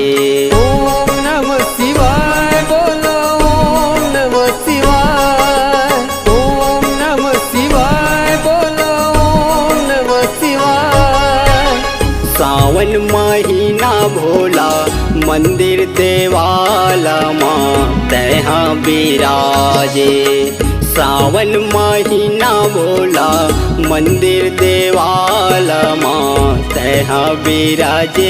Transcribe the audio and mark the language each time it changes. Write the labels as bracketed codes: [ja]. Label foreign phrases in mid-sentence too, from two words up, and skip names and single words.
[sa] ओम नमः शिवाय बोलो ओम नमः शिवाय। ओम नमः शिवाय बोलो ओम नमः शिवाय। [hne] सावन महीना भोला मंदिर देवाल माँ तहाँ बिराजे। सावन महीना भोला मंदिर देवाल माँ तहाँ बिराजे।